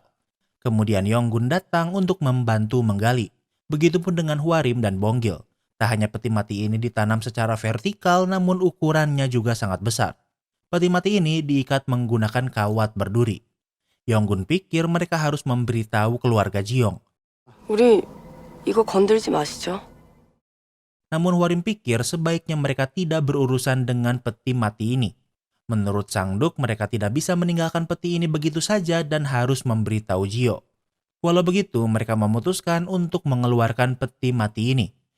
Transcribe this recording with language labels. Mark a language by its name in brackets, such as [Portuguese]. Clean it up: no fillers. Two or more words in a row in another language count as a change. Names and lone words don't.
[Indonesian] Kemudian Yonggun datang untuk membantu menggali. Begitupun dengan Huarim dan Bonggil. Tak hanya peti mati ini ditanam secara vertikal namun ukurannya juga sangat besar. Peti mati ini diikat menggunakan kawat berduri. Yonggun pikir mereka harus memberitahu keluarga Jiong. [Korean] 우리 이거 건들지 마시죠. [Indonesian] Namun Huarim pikir sebaiknya mereka tidak berurusan dengan peti mati ini. Menurut Sang Duk mereka tidak bisa meninggalkan peti ini begitu saja dan harus memberitahu Jio. Walau begitu mereka memutuskan untuk mengeluarkan peti mati ini.